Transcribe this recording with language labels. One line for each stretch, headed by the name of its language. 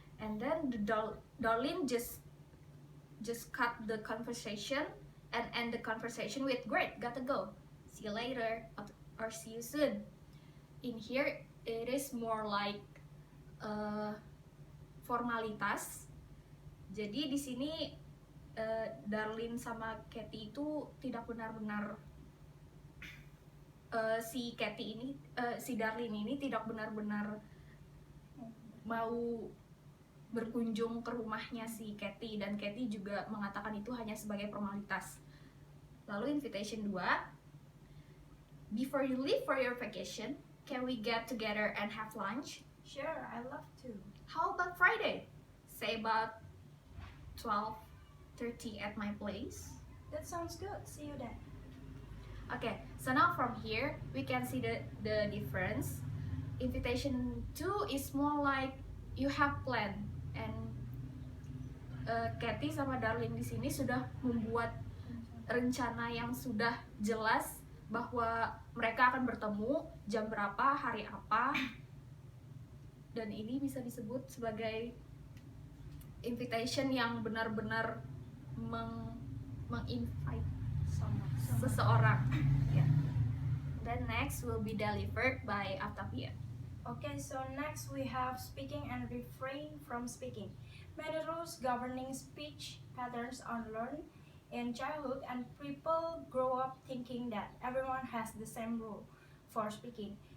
English: And then Darlene just cut the conversation and end the conversation with, "Great, gotta go. see you later, or see you soon. In here, it is more like formalitas.
Indonesian: Jadi di sini Darlene sama Katie itu tidak benar-benar si Darlene ini tidak benar-benar mau berkunjung ke rumahnya si Katie, dan Katie juga mengatakan itu hanya sebagai formalitas.
English: Lalu invitation 2, before you leave for your vacation, can we get together and have lunch? Sure, I love to. How about Friday? Say about 12:30 at my place. That sounds good. See you then. Okay, so now from here we can see the difference. Invitation 2 is more like you have plan, and
Indonesian: Katie sama Darlene di sini sudah membuat rencana yang sudah jelas bahwa mereka akan bertemu jam berapa, hari apa, dan ini bisa disebut sebagai invitation yang benar-benar meng-invite seseorang.
English: Yeah. Then next will be delivered by Abtafia. Okay, so next we have speaking and refrain from speaking. Many rules governing speech patterns are learned in childhood, and people grow up thinking that everyone has the same rule for speaking.